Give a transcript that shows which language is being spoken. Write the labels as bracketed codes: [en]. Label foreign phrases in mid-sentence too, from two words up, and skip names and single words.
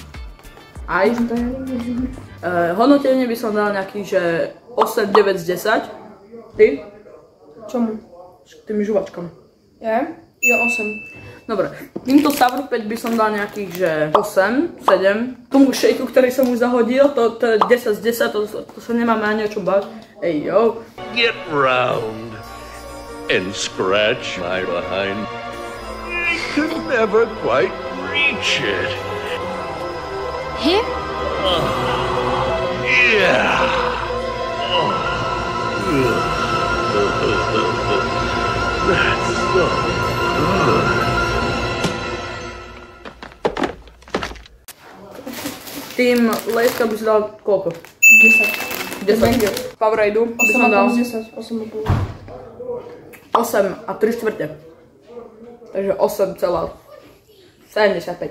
[sk] Hodnotenie by som dal nejakých, že 8, 9 z 10. Ty? Čomu? Tým žúvačkom. Ja? Ja 8. Dobre, týmto Sour 5 by som dal nejakých, že 8, 7. Tomu shakeu, ktorý som už zahodil, to je 10 z 10, to sa nemáme ani o čom baviť. Ej, jo. [en] Get round and scratch my behind. I could never quite reach it. Here? Yeah. That's so good. [sk] Tým Lejska by si dal koľko? 10. 10. Powerade by som dal 10, 8,5. 8 a 3/4. Takže 8,75.